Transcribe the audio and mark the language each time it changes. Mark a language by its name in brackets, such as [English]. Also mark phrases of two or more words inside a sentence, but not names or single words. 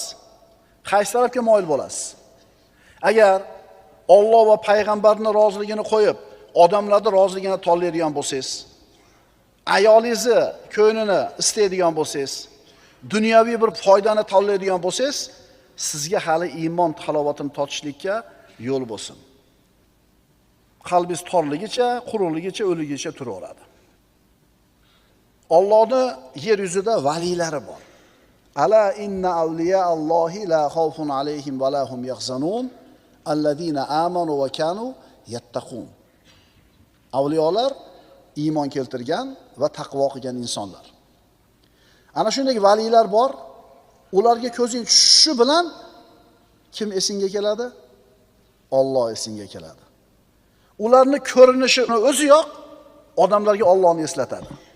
[Uzbek] Qaysi tarafga moyil bo'lasiz? Agar Alloh va payg'ambarning roziligini qo'yib, odamlarning roziligini tanlaydigan bo'lsangiz, ayolingizni ko'nglini istaydigan bo'lsangiz, dunyoviy bir foydani tanlaydigan bo'lsangiz, sizga hali iymon halovatini totishlikka yo'l bo'lsin. Qalbingiz torligicha, quruqligicha, o'ligicha turaveradi. Allohning yer yuzida valilari bor. [Arabic] ألا إن أولياء الله لا خوف عليهم ولا هم يحزنون الذين آمنوا وكانوا يتقون. [Uzbek] Avliyolar iymon keltirgan va taqvo qilgan insonlar. Ana shunday valilar bor. Ularga ko'zing tushishi bilan kim esingga keladi? Alloh esingga keladi. Ularning ko'rinishi o'ziyoq odamlarga Allohni eslatadi.